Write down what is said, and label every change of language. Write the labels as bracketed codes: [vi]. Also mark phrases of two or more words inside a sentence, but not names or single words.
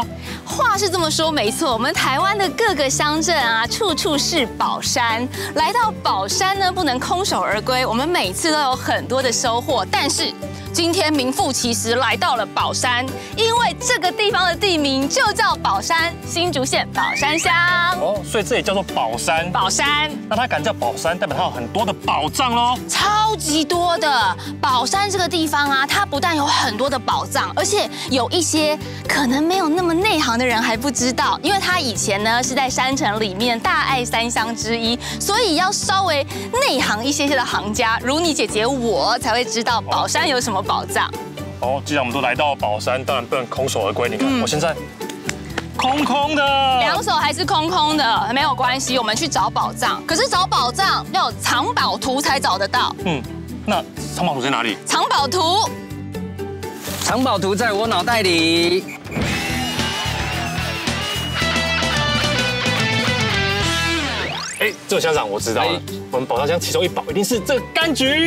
[zh] 話是這麼說沒錯，我們台灣的各個鄉鎮啊，處處是寶山。來到寶山呢，不能空手而歸，我們每次都有很多的收穫。但是今天名副其實來到了寶山，因為這個地方的地名就叫寶山，新竹縣寶山鄉。哦，所以這也叫做寶山。寶山，那它敢叫寶山，代表它有很多的寶藏嘍。超級多的。寶山這個地方啊，它不但有很多的寶藏，而且有一些可能沒有那麼內行的人還不知道，因為它以前呢是在山城裡面大愛三鄉之一，所以要稍微內行一些的行家，如你姐姐我才會知道寶山有什麼寶藏。哦，既然我們都來到寶山，当然不能空手而歸。你看，我現在空空的，两手還是空空的，没有關係，我們去找寶藏。可是找寶藏要有藏寶圖才找得到。那藏寶圖在哪裡？藏寶圖，藏寶圖在我腦袋裡。這位鄉長我知道了，我們寶山鄉其中一寶一定是這個柑橘。